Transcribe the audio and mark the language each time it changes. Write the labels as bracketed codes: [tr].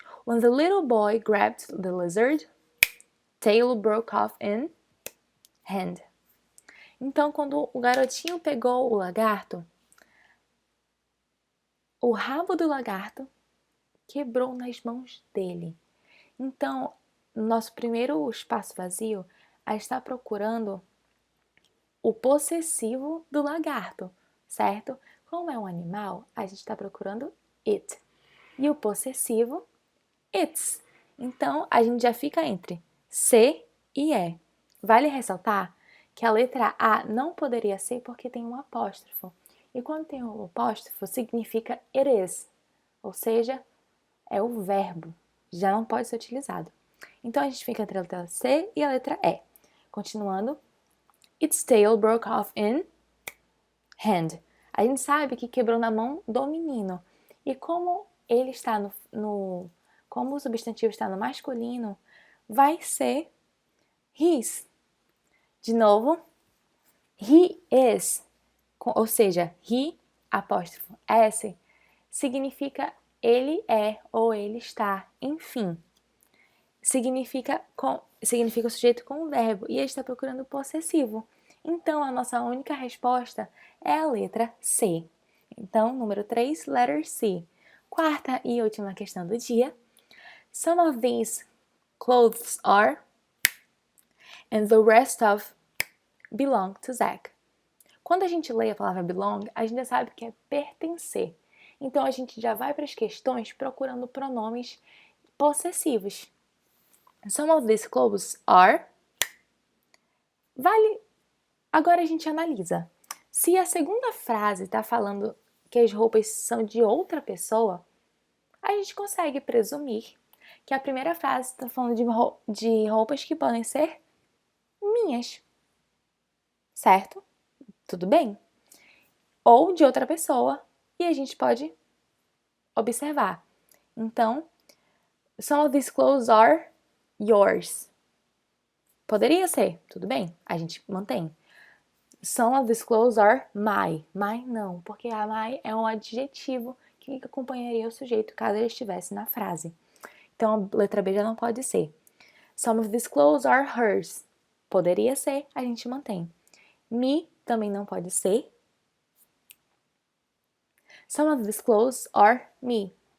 [en] When the little boy grabbed the lizard, tail broke off in hand. [pt] Então, quando o garotinho pegou o lagarto, o rabo do lagarto quebrou nas mãos dele. Então, no nosso primeiro espaço vazio, a gente está procurando o possessivo do lagarto, certo? Como é um animal, a gente está procurando it. E o possessivo, its. Então, a gente já fica entre se e é. Vale ressaltar que a letra A não poderia ser porque tem um apóstrofo. E quando tem um apóstrofo, significa [en] it is. [pt] Ou seja, é o verbo. Já não pode ser utilizado. Então, a gente fica entre a letra C e a letra E. Continuando. [en] Its tail broke off in hand. [pt] A gente sabe que quebrou na mão do menino. E como ele está como o substantivo está no masculino, vai ser his. De novo, [en] he is, [pt] ou seja, he, apóstrofo, s, significa ele é ou ele está, enfim. Significa o sujeito com o verbo e ele está procurando o possessivo. Então, a nossa única resposta é a letra C. Então, número 3, [en] letter C. [pt] Quarta e última questão do dia. [en] Some of these clothes are, and the rest of belong to Zach. [pt] Quando a gente lê a palavra belong, a gente já sabe que é pertencer. Então, a gente já vai para as questões procurando pronomes possessivos. [en] Some of these clothes are. [pt] Agora a gente analisa. Se a segunda frase está falando que as roupas são de outra pessoa, a gente consegue presumir que a primeira frase está falando de roupas que podem ser minhas. Certo? Tudo bem? Ou de outra pessoa, e a gente pode observar. [en] Então, some of these clothes are yours. [pt] Poderia ser, tudo bem, a gente mantém. [en] Some of these clothes are my. [pt] My não, porque a my é um adjetivo que acompanharia o sujeito caso ele estivesse na frase. Então, a letra B já não pode ser. [en] Some of these clothes are hers. [pt] Poderia ser, a gente mantém. Me também não pode ser. [en] Some of these clothes are me.